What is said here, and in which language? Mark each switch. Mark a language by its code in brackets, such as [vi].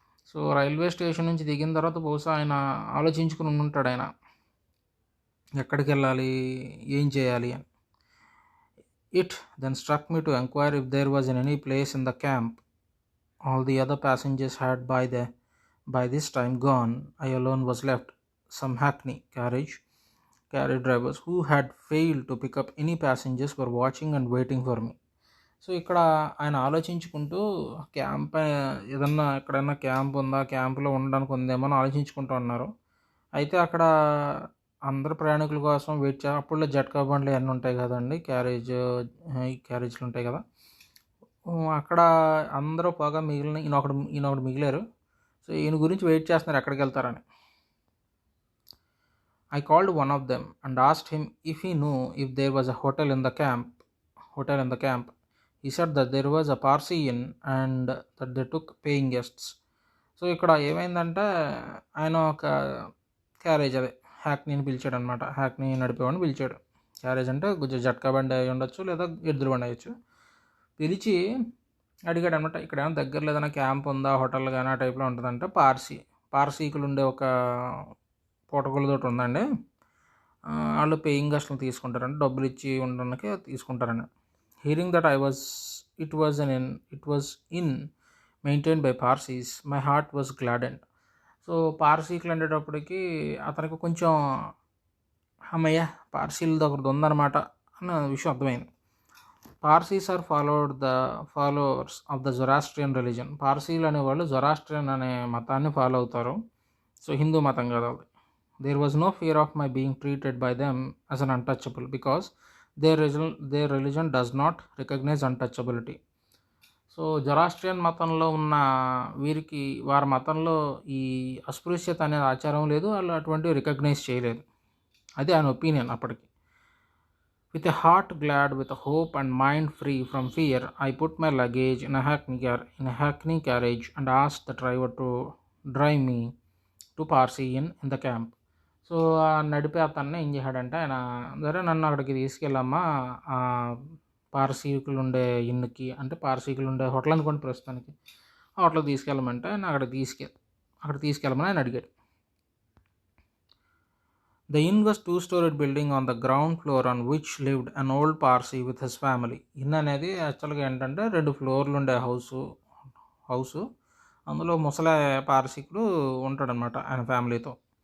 [te] So railway station నుంచి దిగిన తర్వాత బహుశా ఆయన ఆలోచించుకుని ఉంటాడు, ఆయన ఎక్కడికి వెళ్ళాలి, ఏం చేయాలి అని. [en] It then struck me to enquire if there was in any place in the camp. All the other passengers had by this time gone. I alone was left. Some hackney carriage drivers who had failed to pick up any passengers were watching and waiting for me. [te] So ఇక్కడ ఆయన ఆలోచించుకుంటూ camp ఏదన్నా ఎక్కడైనా camp ఉందా, క్యాంపులో ఉండడానికి ఉందేమో అని ఆలోచించుకుంటూ ఉన్నారు. అయితే అక్కడ అందరు ప్రయాణికుల కోసం వెయిట్ అప్పుడులో జట్కా బండ్లు అన్నీ ఉంటాయి కదండి, క్యారేజ్లు ఉంటాయి కదా. అక్కడ అందరూ పోగా మిగిలిన ఈయనొకడు మిగిలారు. సో ఈయన గురించి వెయిట్ చేస్తున్నారు ఎక్కడికి వెళ్తారని. [en] I called one of them and asked him if he knew if there was a hotel in the camp. He said that there was a Parsi inn and that they took paying guests. [te] So ఇక్కడ ఏమైందంటే ఆయన ఒక carriage, అదే హ్యాక్నీని పిలిచాడు అనమాట. హ్యాక్నీ నడిపేవాడిని పిలిచాడు. Carriage అంటే కొంచెం జట్కా బండి అయి ఉండొచ్చు, లేదా ఎద్దుల బండి అయ్యొచ్చు. పిలిచి అడిగాడు అనమాట, ఇక్కడ ఏమైనా దగ్గరలో ఏదైనా క్యాంప్ ఉందా, హోటల్ కానీ ఆ టైప్లో ఉంటుందంటే. పార్సీకులు ఉండే ఒక పూటగులతోటి ఉందండి, వాళ్ళు పేయింగ్ గెస్ట్లను తీసుకుంటారండి, డబ్బులు ఇచ్చి ఉండడానికి తీసుకుంటారండి. [en] Hearing that it was in maintained by Parsis, my heart was gladdened. [te] So పార్సీకులు అనేటప్పటికి అతనికి కొంచెం అమ్మయ్య పార్సీలది ఒకటి ఉందన్నమాట అన్న విషయం అర్థమైంది. [en] Parsis are followers of the Zoroastrian religion. [te] పార్సీలు అనేవాళ్ళు జొరాస్ట్రియన్ అనే మతాన్ని ఫాలో అవుతారు. సో హిందూ మతం కదా అది. [en] There was no fear of my being treated by them as an untouchable because their religion does not recognize untouchability. [te] So Zoroastrian మతంలో ఉన్న వీరికి, వారి మతంలో ఈ అస్పృశ్యత అనే ఆచారం లేదు, వాళ్ళు అటువంటివి రికగ్నైజ్ చేయలేదు. అది ఆయన ఒపీనియన్ అప్పటికి. [en] With a heart glad with hope and mind free from fear, I put my luggage in a hackney carriage and asked the driver to drive me to Parsi Inn in the camp. [te] So ఆ నడిపే అతన్ని ఏం చేశాడంటే ఆయన, సరే నన్ను అక్కడికి తీసుకెళ్ళమ్మా, పార్సీకులు ఉండే ఇన్నుకి, అంటే పార్సీకులు ఉండే హోటల్ అనుకోండి ప్రస్తుతానికి, ఆ హోటల్కి తీసుకెళ్ళమంటే ఆయన అక్కడ తీసుకెళ్ళమని ఆయన అడిగాడు. [en] The inn was 2-storied building on the ground floor on which lived an old Parsi with his family. [te] In అనేది యాక్చువల్గా ఏంటంటే 2 ఫ్లోర్లు ఉండే హౌసు, అందులో ముసలి పార్సీకుడు ఉంటాడనమాట ఆయన ఫ్యామిలీతో.